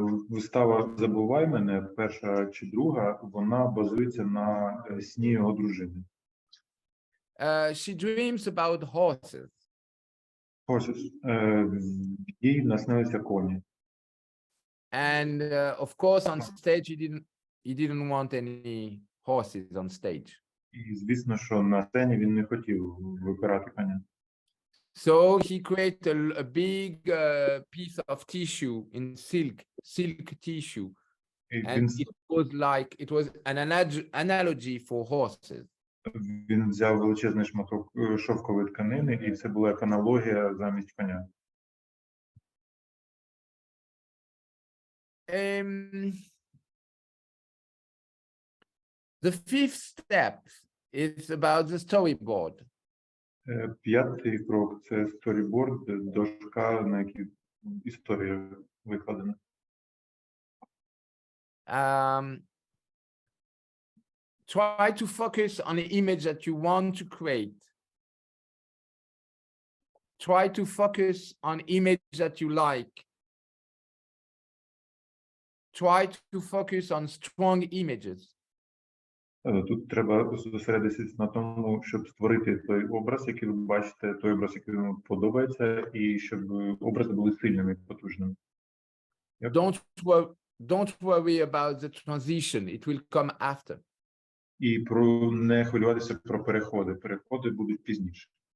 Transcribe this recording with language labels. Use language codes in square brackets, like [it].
[uk] Вистава «Забувай мене», перша чи друга, вона базується на сні його дружини. [en] she dreams about horses. [uk] Horses. Їй наснилися коні. [en] And of course, on stage, he didn't want any horses on stage. [uk] І, звісно, що на сцені він не хотів випирати коня. [en] So he created a big piece of tissue in silk tissue. [uk] І [en] And it was an analogy for horses. [uk] він взяв величезний шматок шовкової тканини, і це була як аналогія замість коня. [en] The fifth step is about the storyboard. [uk] П'ятий крок – це сторіборд, дошка, на якій історія викладена. [en] Try to focus on the image that you want to create. Try to focus on image that you like. Try to focus on strong images. [uk] Тут треба зосередитися на тому, щоб створити той образ, який ви бачите, той образ, який вам подобається, і щоб образи були сильними і потужними. [en] Don't worry about the transition. It will come after. [uk] І не хвилюватися про переходи. Переходи будуть пізніше.